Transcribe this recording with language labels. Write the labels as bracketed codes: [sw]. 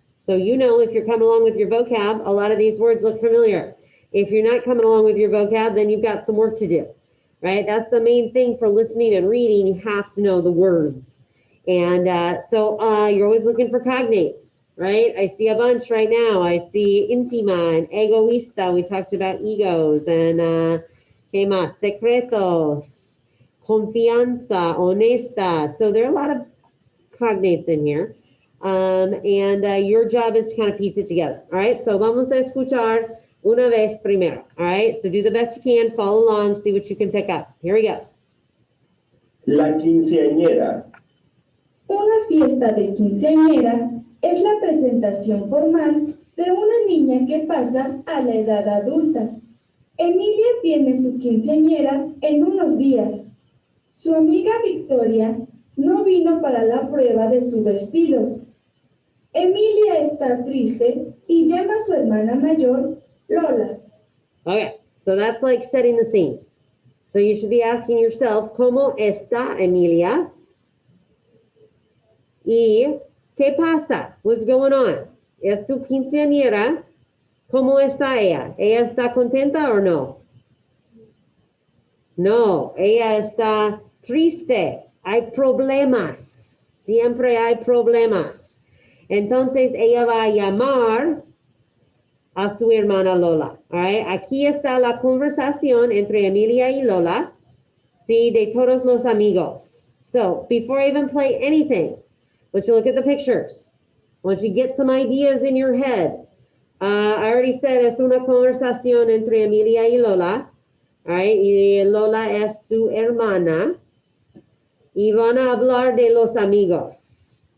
[en] So you know if you're coming along with your vocab, a lot of these words look familiar. If you're not coming along with your vocab, then you've got some work to do, right? That's the main thing for listening and reading. You have to know the words. And so you're always looking for cognates, right? I see a bunch right now. I see íntima and egoísta. We talked about egos and ¿qué más? [es] Secretos, confianza, honesta. [en] So there are a lot of cognates in here. And your job is to kind of piece it together. [es] All right, so vamos a escuchar una vez primero. [en] All right, so do the best you can, follow along, see what you can pick up. Here we go. [es] La quinceañera. Una fiesta de quinceañera es la presentación formal de una niña que pasa a la edad adulta. Emilia tiene su quinceañera en unos días. Su amiga Victoria no vino para la prueba de su vestido. Emilia está triste y llama a su hermana mayor, Lola. [en] Okay, so that's like setting the scene. So you should be asking yourself, ¿Cómo está Emilia? [es] Y ¿qué pasa? What's going on? ¿Es su quinceañera? ¿Cómo está ella? ¿Ella está contenta o no? No, ella está triste. Hay problemas. Siempre hay problemas. Entonces ella va a llamar a su hermana Lola. All right? Aquí está la conversación entre Emilia y Lola. Sí, de todos los amigos. [en] So before I even play anything, I want you to look at the pictures. I want you to get some ideas in your head. I already said es una conversación entre Emilia y Lola. All right? [es] Y Lola es su hermana. Y van a hablar de los amigos.